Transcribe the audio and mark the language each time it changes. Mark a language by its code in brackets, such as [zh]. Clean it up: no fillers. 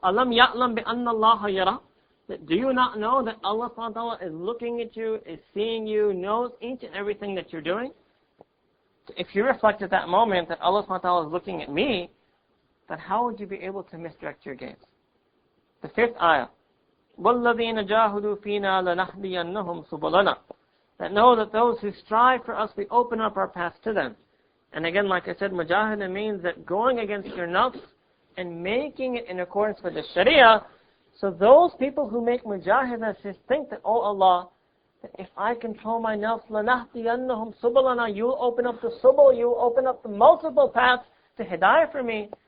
[en] Alam ya'lam bi anna Allah yara. That do you not know that Allah subhanahu wa ta'ala is looking at you, is seeing you, knows each and everything that you're doing? If you reflect at that moment that Allah subhanahu wa ta'ala is looking at me, then how would you be able to misdirect your gaze? [ar] The fifth ayah, وَالَّذِينَ جَاهُدُوا فِينَا لَنَهْدِيَنَّهُمْ سُبُلَنَا. [en] That know that those who strive for us, we open up our paths to them. And again, like I said, mujahada means that going against your nafs and making it in accordance with the sharia. So those people who make mujahada think that, oh Allah, that if I control my nafs, لَنَهْدِيَنَّهُمْ سُبُلَنَا, you'll open up the subul, you'll open up the multiple paths to hidayah for me.